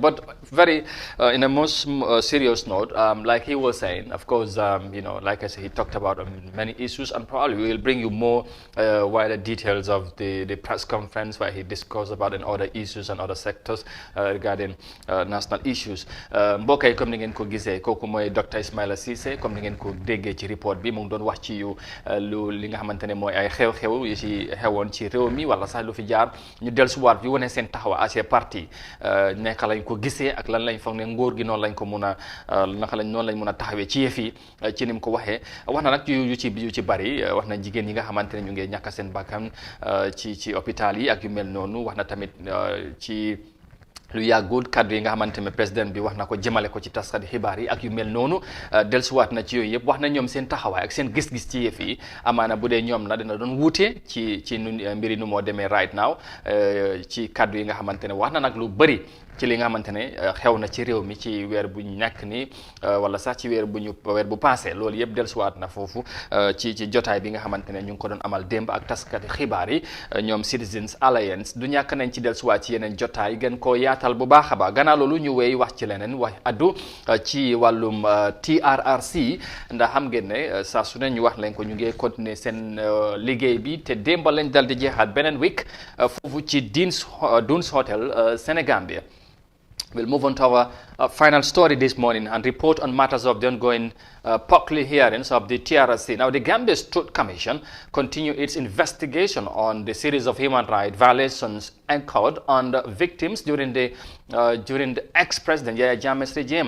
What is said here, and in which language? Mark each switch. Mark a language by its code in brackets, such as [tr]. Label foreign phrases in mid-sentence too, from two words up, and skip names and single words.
[en] But very, in a most serious note, like he was saying, of course, like I said, he talked about many issues, and probably we will bring you more wider details of the press conference where he discussed about and other issues and other sectors regarding national issues. [wo] Mbokk yi comme ni ngeen ko gisee kooku mooy Dr. Ismaila Cissé, comme ni ngeen ko déggee ci report bi mu ngi doon wax ci li nga xamante ne mooy ay xew-xew yi ci xewoon ci réew mi wala sax lu fi jaar ñu dellusiwaat bi wane seen taxawa as parti naka lañ ko gisee ak lan lañ foog ne nguur gi noonu lañ ko mun a noonu lañ mun a taxawee ci yëf yi ci ni mu ko waxee wax na nag yu ci bari wax na jigéen yi nga xamante ne ñu ngi ñàkk seen bakkan ci hôpital yi ak yu mel noonu wax na tamit ci lu yàggul kaddu yi nga xamante ne président bi wax na ko jëmale ko ci taskati xibaar yi ak yu mel noonu dellusiwaat na ci yooyu yëpp wax na ñoom seen taxawaay ak seen gis-gis ci yëf yi amaana bu dee ñoom la dina doon wuute ci mbiri nu moo demee [en] right now [wo] ci kaddu yi nga xamante ne wax na nag lu bëri ci li nga xamante ne xew na ci réew mi ci weer bu ñu nekk ni wala sax ci weer bu passé loolu yëpp dellusiwaat na foofu ci jotaay bi nga xamante ne ñu ngi ko doon amal démb ak taskati xibaar yi ñoom Citizens Alliance du ñàkk nañ ci dellusiwaat ci yeneen jotaay gën koo yaatal bu baax a baax gannaaw loolu ñu wéy wax ci leneen wax addu ci wàllum TRRC ndax xam ngeen ne saa su ne ñu wax leen ko ñu ngi continuer seen liggéey bi te démb lañ dal di jeexaat beneen week foofu ci Dunes Hotel Senegambia. [en] We'll move on to our final story this morning and report on matters of the ongoing public hearings of the TRRC. Now, the Gambia Truth Commission continue its investigation on the series of human rights violations incurred on the victims during the ex-president Yahya Jammeh's regime.